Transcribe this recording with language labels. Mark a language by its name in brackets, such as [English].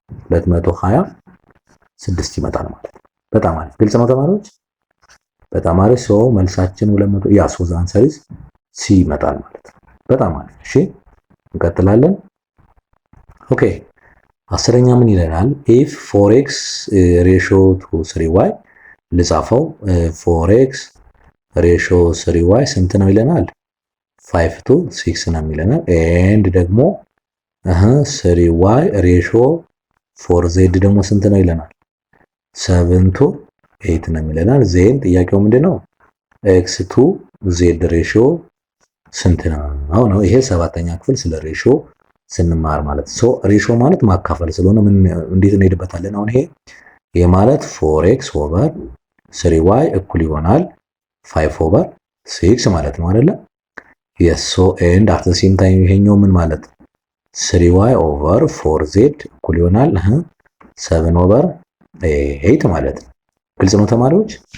[Amharic] 226 ይመጣል ማለት ነው። በጣም አሪፍ ግልጽ ነው ተማሪዎች። በጣም አሪፍ መልሳችን 200 ሶ [English] the answer is C [Amharic] ይመጣል ማለት ነው። በጣም አሪፍ እሺ፣ እንቀጥላለን። ኦኬ 10ኛ ምን ይለናል? [English] if 4x ratio to 3y [Amharic] ልጻፈው [English] 4x ratio 3y [Amharic] ስንት ነው ይለናል? [English] 5 to 6 [Amharic] ነው ይለናል። and ደግሞ [English] 3y ratio 4z [Amharic] ደግሞ ስንት ነው ይለናል? [English] 7 to 8 [Amharic] ነው ይለናል። ዜን ጥያቄው ምንድነው? [English] x to z ratio [Amharic] ስንት ነው? ይሄ 7ኛ ክፍል ስለ ሬሽዮ ስንማር ማለት ሬሽዮ ማለት ማካፈል ስለሆነ ምን እንዴት እንሄድበታለን? አሁን ይሄ ማለት 4x ኦቨር 3y እኩል ይሆናል 5 ኦቨር 6 ማለት ነው አይደለ? [English] yes so and at the same time [Amharic] ይሄኛው ምን ማለት 3y ኦቨር 4z እኩል ይሆናል 7 ኦቨር 8 ማለት ነው። ግልጽ ነው ተማሪዎች?